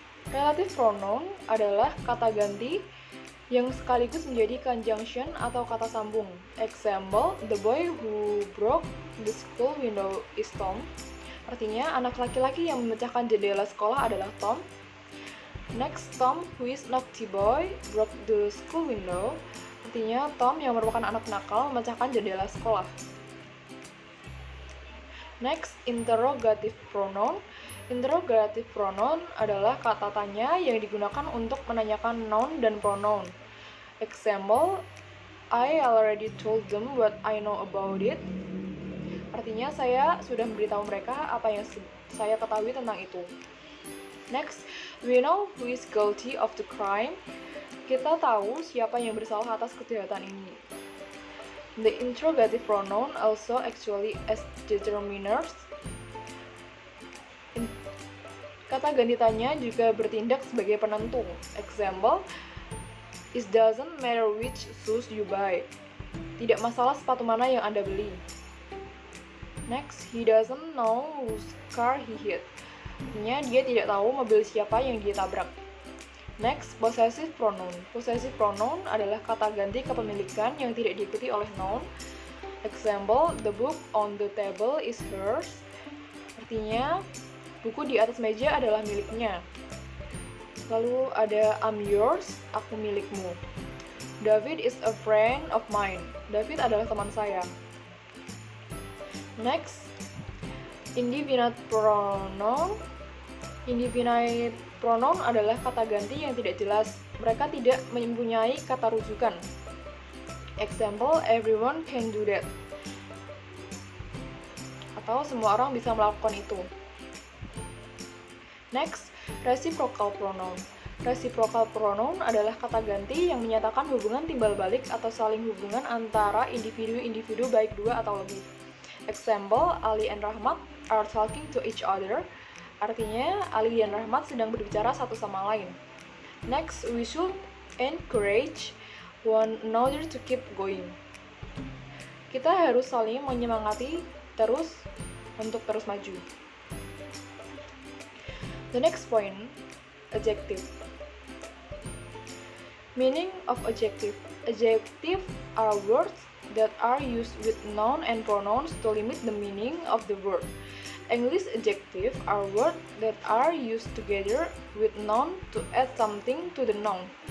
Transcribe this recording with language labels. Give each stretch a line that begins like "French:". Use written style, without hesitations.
Indonesian: Relative pronoun adalah kata ganti yang sekaligus menjadi conjunction atau kata sambung.
English: Example, the boy who broke the school window is Tom.
Indonesian: Artinya, anak laki-laki yang memecahkan jendela sekolah adalah Tom.
English: Next, Tom, who is naughty boy, broke the school window.
Indonesian: Artinya, Tom yang merupakan anak nakal memecahkan jendela sekolah.
English: Next, interrogative pronoun.
Indonesian: Interrogative pronoun adalah kata tanya yang digunakan untuk menanyakan noun dan pronoun.
English: Example, I already told them what I know about it.
Indonesian: Artinya, saya sudah memberitahu mereka apa yang saya ketahui tentang itu.
English: Next, we know who is guilty of the crime.
Indonesian: Kita tahu siapa yang bersalah atas kejahatan ini.
English: The interrogative pronoun also actually as determiners.
Indonesian: Kata ganti tanya juga bertindak sebagai penentu.
English: Example, it doesn't matter which shoes you buy.
Indonesian: Tidak masalah sepatu mana yang Anda beli.
English: Next, he doesn't know whose car he hit.
Indonesian: Artinya, dia tidak tahu mobil siapa yang dia tabrak.
English: Next, possessive pronoun.
Indonesian: Possessive pronoun adalah kata ganti kepemilikan yang tidak diikuti oleh noun.
English: Example, the book on the table is hers.
Indonesian: Artinya, buku di atas meja adalah miliknya. Lalu ada
English: I'm yours,
Indonesian: aku milikmu.
English: David is a friend of mine.
Indonesian: David adalah teman saya.
English: Next, indefinite pronoun.
Indonesian: Indefinite pronoun adalah kata ganti yang tidak jelas. Mereka tidak mempunyai kata rujukan.
English: Example, everyone can do that.
Indonesian: Atau semua orang bisa melakukan itu.
English: Next, reciprocal pronoun.
Indonesian: Reciprocal pronoun adalah kata ganti yang menyatakan hubungan timbal balik atau saling hubungan antara individu-individu baik dua atau lebih.
English: Example, Ali and Rahmat are talking to each other.
Indonesian: Artinya, Ali dan Rahmat sedang berbicara satu sama lain.
English: Next, we should encourage one another to keep going.
Indonesian: Kita harus saling menyemangati terus untuk terus maju.
English: The next point, adjective. Meaning of adjective. Adjective are words that are used with noun and pronouns to limit the meaning of the word. English adjective are words that are used together with noun to add something to the noun.